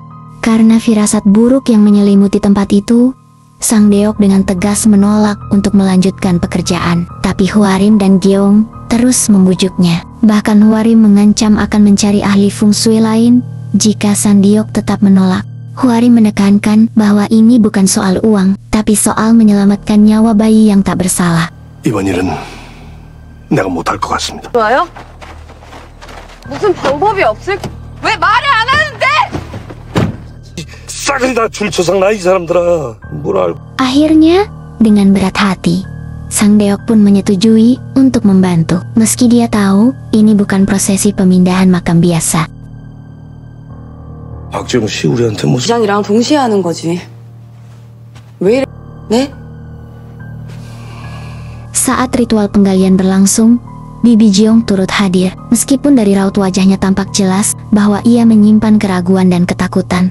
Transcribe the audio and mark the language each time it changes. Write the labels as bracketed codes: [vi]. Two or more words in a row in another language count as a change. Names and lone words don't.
[id] Karena firasat buruk yang menyelimuti tempat itu, Sang Deok dengan tegas menolak untuk melanjutkan pekerjaan. Tapi Hwarim dan Gyeong terus membujuknya. Bahkan Hwarim mengancam akan mencari ahli feng shui lain jika Sang Deok tetap menolak. Hwarim menekankan bahwa ini bukan soal uang, tapi soal menyelamatkan nyawa bayi yang tak bersalah. [ko] 이번 일은 내가 못할 것 같습니다. 좋아요? 무슨 방법이 없을? 왜 말을 안 하는데? 싸그리 다 줄초상 나 이 사람들아. 뭘 알고. [id] Akhirnya, dengan berat hati, Sang Deok pun menyetujui untuk membantu. Meski dia tahu ini bukan prosesi pemindahan makam biasa. [ko] 박재웅 씨 우리한테 무슨. 부장이랑 동시에 하는 거지. 왜 이래? 네? [id] Saat ritual penggalian berlangsung, Bibi Jeong turut hadir. Meskipun dari raut wajahnya tampak jelas bahwa ia menyimpan keraguan dan ketakutan.